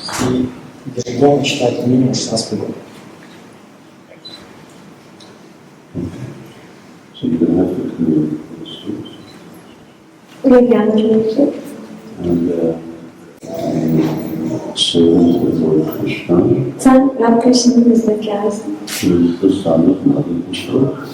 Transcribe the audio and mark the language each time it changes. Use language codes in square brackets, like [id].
[ru] И ежедневно читать минимум 16 кругов. [en] So you're going to have to do this. [tr] Buraya gelmek gerekiyor. [en] And servant of Lord Krishna, [tr] Sen Rab Krishna'nın hizmetkarısın. [en] who is the son of Mother Vishnu.